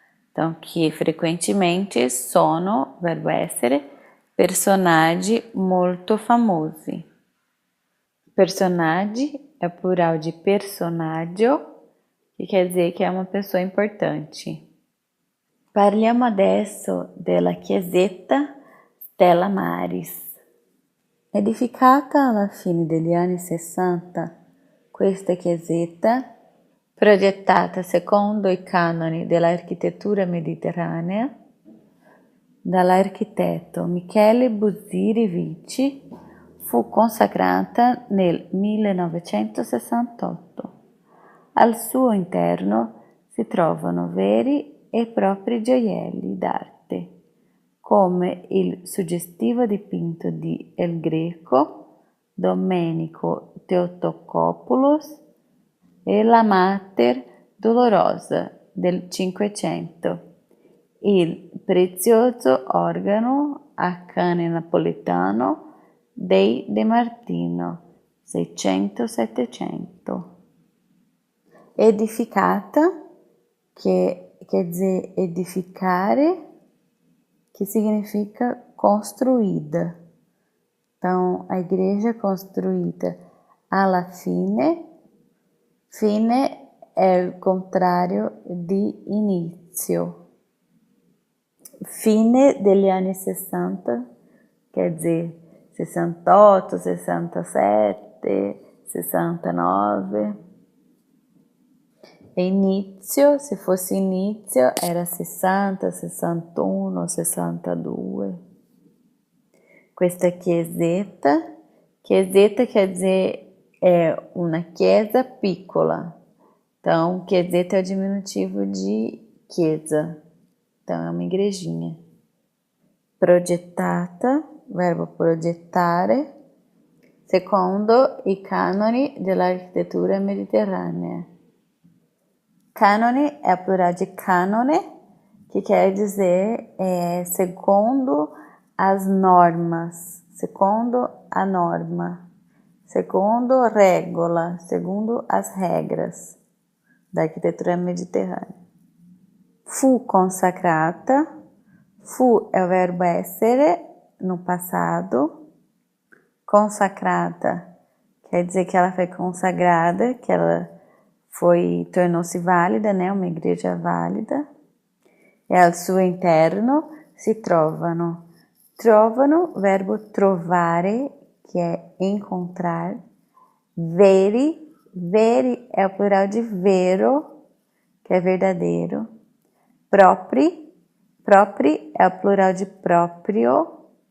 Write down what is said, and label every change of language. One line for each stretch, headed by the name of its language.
Portuguese: Então, que
Italian: frequentemente sono, verbo essere, personaggi molto famosi.
Portuguese: Personaggi é plural de personaggio, que quer dizer que é uma pessoa importante.
Italian: Parliamo adesso della chiesetta Stella Maris. Edificata alla fine degli anni 60, questa chiesetta, progettata secondo i canoni dell'architettura mediterranea dall'architetto Michele Buzziri Vici, fu consacrata nel 1968. Al suo interno si trovano veri e propri gioielli d'arte, come il suggestivo dipinto di El Greco, Domenico Theotokopoulos e la Mater Dolorosa del Cinquecento, il prezioso organo a cane napoletano dei De Martino, 600-700.
Portuguese: Edificata, que quer dizer edificare, que significa construída. Então, a igreja construída
Italian: alla fine. Fine è il contrario di inizio. Fine degli anni 60,
Portuguese: quer dizer
Italian: 68, 67, 69. E inizio, se fosse inizio, era 60, 61, 62. Questa chiesetta
Portuguese: quer dizer é uma
Italian: chiesa piccola.
Portuguese: Então, chiesetta é o diminutivo de chiesa. Então, é uma igrejinha.
Italian: Progettata, verbo progettare, secondo i canoni dell'architettura mediterranea.
Portuguese: Canone é a plural de canone, que quer dizer segundo as normas, segundo a norma, segundo regola, segundo as regras da arquitetura mediterrânea. Fu consacrata, fu é o verbo essere no passado, consacrata quer dizer que ela foi consagrada, que ela tornou-se válida, né, uma igreja válida.
Italian: E al suo interno si trovano.
Portuguese: Trovano, verbo trovare, que é encontrar. Veri, veri é o plural de vero, que é verdadeiro. Propri, propri é o plural de proprio.